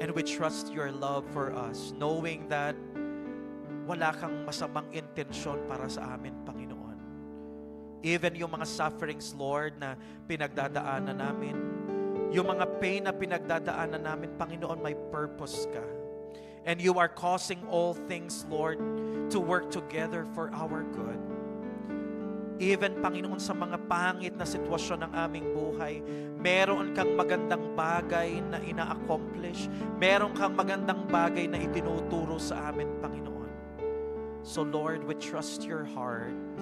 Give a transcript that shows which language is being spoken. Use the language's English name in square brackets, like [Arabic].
[English] And we trust your love for us, knowing that [Filipino] wala kang masamang intensyon para sa amin, [English] Panginoon. [Filipino] Even yung mga sufferings, Lord, na pinagdadaanan namin, yung mga pain na pinagdadaanan namin, Panginoon, may purpose ka. [English] And you are causing all things, Lord, to work together for our good. [Filipino] Even, Panginoon, sa mga pangit na sitwasyon ng aming buhay, meron kang magandang bagay na ina-accomplish. Meron kang magandang bagay na itinuturo sa amin, Panginoon. [English] So, Lord, we trust your heart.